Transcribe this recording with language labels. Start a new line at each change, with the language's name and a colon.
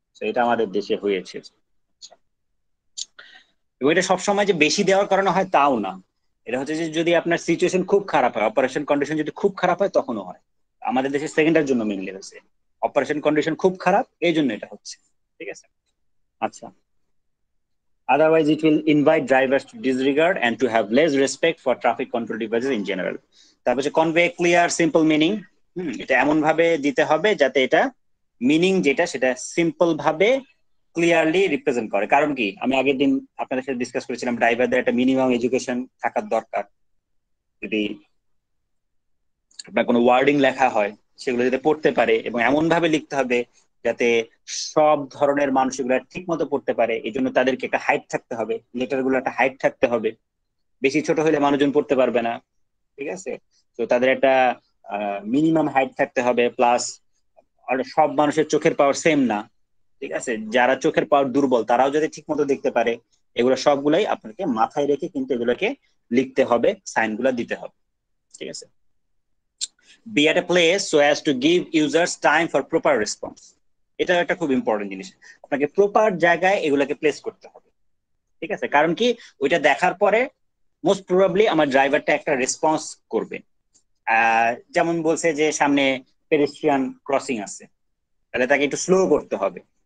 Bangla: এটা আমাদের দেশে হয়েছে। এবং এটা সবসময় যে বেশি দেওয়ার কারণে হয় তাও না, এটা হচ্ছে যে যদি আপনার সিচুয়েশন খুব খারাপ হয়, অপারেশন কন্ডিশন যদি খুব খারাপ হয় তখনও হয়। আমাদের দেশে সেকেন্ডের জন্য মেনলি হচ্ছে, অপারেশন কন্ডিশন খুব খারাপ এই জন্য এটা হচ্ছে। ঠিক আছে, আচ্ছা।
English: Otherwise, it will invite drivers to disregard and to have less respect for traffic control devices in general.
Bangla: তারপর হচ্ছে
English: convey clear, simple meaning.
Bangla: এটা এমন ভাবে দিতে হবে যাতে এটা মিনিং যেটা সেটা সিম্পল ভাবে ক্লিয়ারলি রিপ্রেজেন্ট করে। কারণ কি, আমি আগের দিন আপনাদের সাথে ডিসকাস করেছিলাম ড্রাইভারদের একটা মিনিমাম এডুকেশন থাকার দরকার। যদি আপনার কোনো ওয়ার্ডিং লেখা হয় সেগুলো যাতে পড়তে পারে, এবং এমন ভাবে লিখতে হবে যাতে সব ধরনের মানুষ এগুলো ঠিক মতো পড়তে পারে। এই জন্য তাদেরকে একটা হাইট থাকতে হবে, লেটার গুলো একটা হাইট থাকতে হবে, বেশি ছোট হলে মানুষজন পড়তে পারবে না। ঠিক আছে, তো তাদের একটা মিনিমাম হাইট থাকতে হবে, প্লাস সব মানুষের চোখের পাওয়ার সেম না। ঠিক আছে, যারা চোখের পাওয়ার দুর্বল তারাও যদি ঠিক মতো দেখতে পারে, এগুলো সবগুলাই আপনাকে মাথায় রেখে কিন্তু এগুলোকে লিখতে হবে, সাইনগুলো দিতে হবে। ঠিক আছে,
English: be at a place so as to give users time for proper response.
Bangla: এটা একটা খুব ইম্পর্টেন্ট জিনিস, আপনাকে প্রপার জায়গায় এগুলোকে প্লেস করতে হবে। ঠিক আছে, কারণ কি, ওইটা দেখার পরে মোস্ট প্রবাবলি আমার ড্রাইভারটা একটা রেসপন্স করবে। যেমন বলছে যে সামনে পেডেস্ট্রিয়ান ক্রসিং আছে, তাহলে তাকে একটু স্লো করতে হবে।